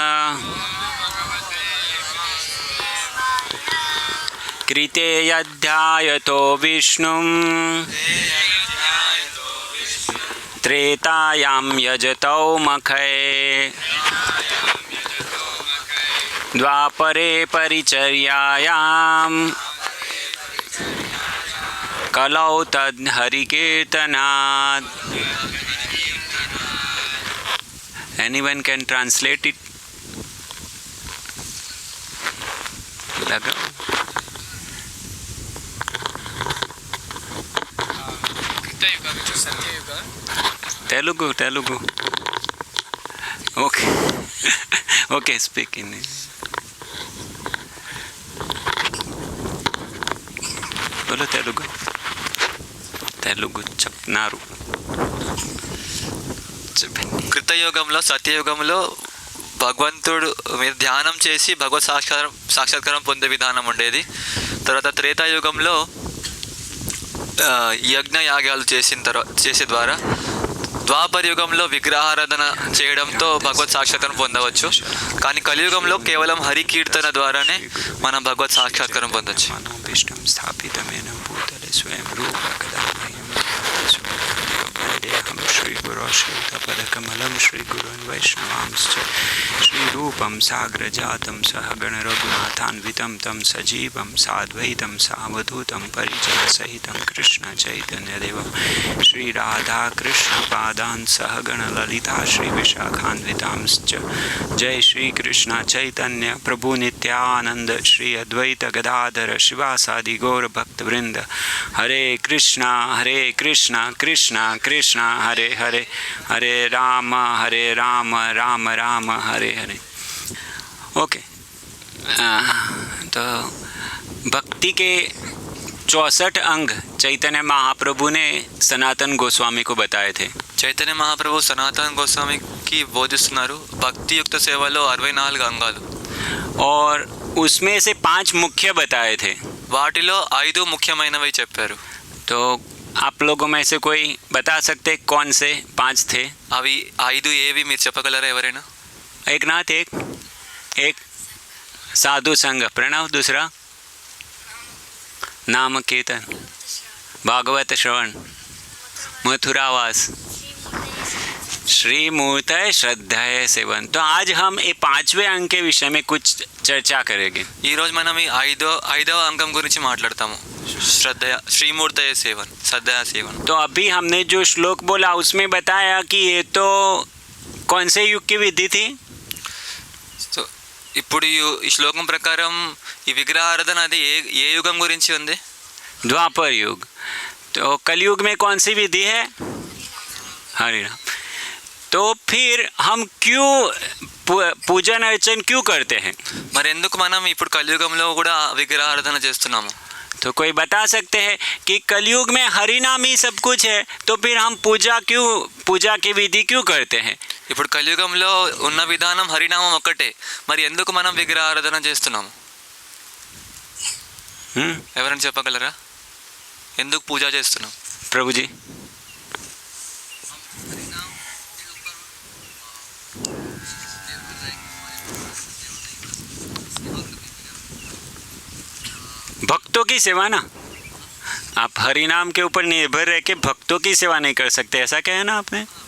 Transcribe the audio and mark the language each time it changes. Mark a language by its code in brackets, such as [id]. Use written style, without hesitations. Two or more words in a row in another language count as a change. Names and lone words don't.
[sa] कृते यध्यायतो विष्णुं त्रेतायां यजतो मखै द्वापरे परिचर्यायां कलौ तद् हरिकीर्तनात्। [en] Anyone can translate it? [hi] लगाओ। तेलुगु तेलुगु। [en] okay okay, speak in. [hi] बोलो तेलुगु। [te] तेलुगु చెప్తున్నారు। కృతయుగంలో సత్యయుగంలో భగవంతుడు మీద ధ్యానం చేసి భగవత్ సాక్షాత్కారం పొందే విధానం ఉండేది. తర్వాత త్రేతాయుగంలో యజ్ఞ యాగాలు చేసే ద్వారా, ద్వాపర యుగంలో విగ్రహారాధన చేయడంతో భగవత్ సాక్షాత్కారం పొందవచ్చు. కానీ కలియుగంలో కేవలం హరి కీర్తన ద్వారానే మనం భగవత్ సాక్షాత్కారం పొందవచ్చు. [sa] श्री गुरु श्रीतपदकमलं श्री गुरुन् वैष्णवांश्च श्रीरूपं साग्रजातं सहगण रघुनाथान्वितं तं सजीवं साद्वैतं सावधूतं परिजनसहितं कृष्ण चैतन्यदेवं श्री राधा कृष्ण पादान् सहगण ललिता श्री विशाखान्वितांश्च। जय श्री कृष्ण चैतन्य प्रभु नित्यानंद श्री अद्वैत गदाधर शिवासादि गौर भक्तवृंद। हरे कृष्णा कृष्णा कृष्णा हरे हरे, हरे राम राम राम हरे हरे। [hi] ओके, तो भक्ति के 64 अंग चैतन्य महाप्रभु ने सनातन गोस्वामी को बताए थे। [te] చైతన్య మహాప్రభు సనాతన గోస్వామికి బోధిస్తున్నారు భక్తి యుక్త సేవలో 64 అంగాలు, [hi] और उसमें से 5 मुख्य बताए थे। [te] వాటిలో 5 ముఖ్యమైనవి చెప్పారు. [hi] तो आप लोगों में से कोई बता सकते कौन से 5 थे? [te] అవి 5 ఏవి మీరు చెప్పగలరా ఎవరైనా? [hi] एक नाथ, एक साधु संग प्रणव, दूसरा नाम कीर्तन, भागवत श्रवण, मथुरावास, श्रीमूर्त श्रद्धा सेवन। तो आज हम ये 5वें अंग के विषय में कुछ चर्चा करेंगे। [te] ఈ రోజు మనం ఈ ఐదవ అంగం గురించి మాట్లాడతాము. శ్రద్ధ శ్రీమూర్తయ సేవన్, శ్రద్ధా సేవన్. [hi] तो अभी हमने जो श्लोक बोला उसमें बताया कि ये तो कौन से युग की विधि थी? [te] సో ఇప్పుడు ఈ శ్లోకం ప్రకారం ఈ విగ్రహారాధన అది ఏ యుగం గురించి ఉంది? [hi] द्वापर युग। तो कलयुग में कौन सी विधि है? हरे राम। तो फिर हम क्यों पूजन अर्चन क्यों करते हैं? [te] మరి ఎందుకు మనం ఇప్పుడు కలియుగంలో కూడా విగ్రహారాధన చేస్తున్నాము? [hi] तो कोई बता सकते हैं कि कलयुग में हरि नाम ही सब कुछ है, तो फिर हम पूजा की विधि क्यों करते हैं? [te] ఇప్పుడు కలియుగంలో ఉన్న విధానం హరినామం ఒక్కటే, మరి ఎందుకు మనం విగ్రహారాధన చేస్తున్నాము? ఎవరైనా చెప్పగలరా ఎందుకు పూజ చేస్తున్నాం? [hi] प्रभु जी। भक्तों की सेवा ना, आप हरि नाम के ऊपर निर्भर रह के भक्तों की सेवा नहीं कर सकते, ऐसा कहा ना आपने?